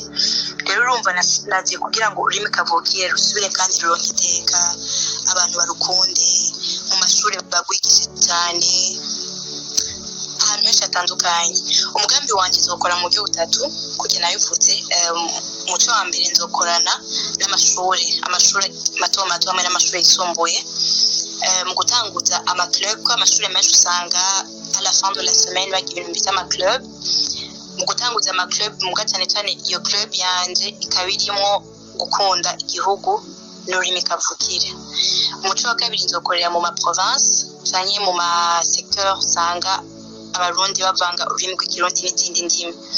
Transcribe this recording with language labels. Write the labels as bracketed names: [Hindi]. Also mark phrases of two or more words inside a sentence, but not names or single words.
[Rundi] Rero urumva nagiye kugira ngo ururimi kavukire rusubire kandi ruronke iteka, abantu barukunde, mu mashuri bagwigishe cyane, ahantu henshi hatandukanye. Umugambi wanjye nzokora mu buryo butatu kugira nabivuze. Umuco wa mbere nzokorana n'amashuri mato mato hamwe n'amashuri yisumbuye mu gutanguza amaclub, ko amashuri menshi usanga [French] à la fin de la semaine [Rundi] bagira ibintu bita amaclub. Mu gutanguza amaclub muga cyane cyane iyo club yanje ikaba irimo gukunda igihugu n'ururimi kavukire. Umuco wa kabiri nzokorera mu ma province cyangwa mu ma secteur usanga abarundi bavanga ururimi rw'ikirundi n'izindi ndimi.